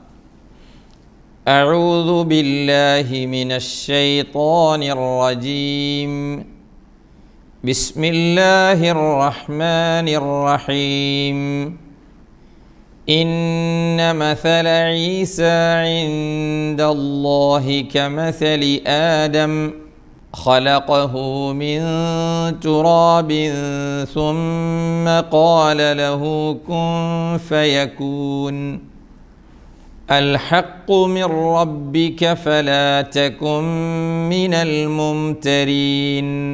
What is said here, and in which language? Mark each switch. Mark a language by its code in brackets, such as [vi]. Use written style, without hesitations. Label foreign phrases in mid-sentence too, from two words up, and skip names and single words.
[ar] أعوذ بالله من الشيطان الرجيم. بسم الله الرحمن الرحيم. إن مثل عيسى عند الله كمثل آدم خلقه من تراب ثم قال له كن فيكون الحق من ربك فلا تكن من الممترين